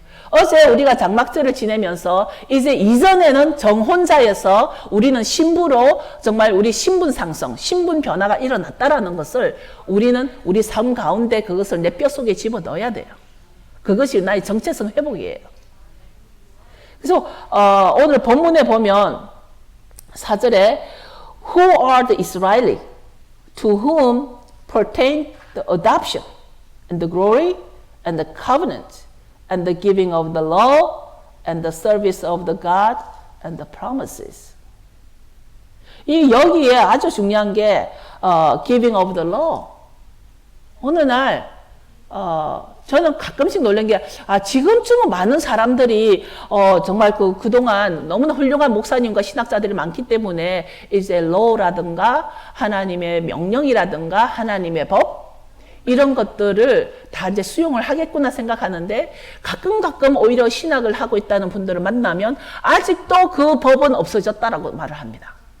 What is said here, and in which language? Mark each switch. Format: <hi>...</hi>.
<ko>어제 우리가 장막절을 지내면서 이제 이전에는 정혼자에서 우리는 신부로 정말 우리 신분 상승, 신분 변화가 일어났다라는 것을 우리는 우리 삶 가운데 그것을 내 뼛속에 집어넣어야 돼요. 그것이 나의 정체성 회복이에요. 그래서 오늘 본문에 보면 4절에</ko> <en>Who are the Israeli to whom pertain the adoption and the glory and the covenant and the giving of the law and the service of the God and the promises.</en> <ko>이 여기에 아주 중요한 게</ko> <en>giving of the law.</en> <ko>어느 날 저는 가끔씩 놀란 게 지금쯤은 많은 사람들이 정말 그동안 너무나 훌륭한 목사님과 신학자들이 많기 때문에 이제 law라든가 하나님의 명령이라든가 하나님의 법 이런 것들을 다 이제 수용을 하겠구나 생각하는데 가끔 오히려 신학을 하고 있다는 분들을 만나면 아직도 그 법은 없어졌다라고 말을 합니다.</ko>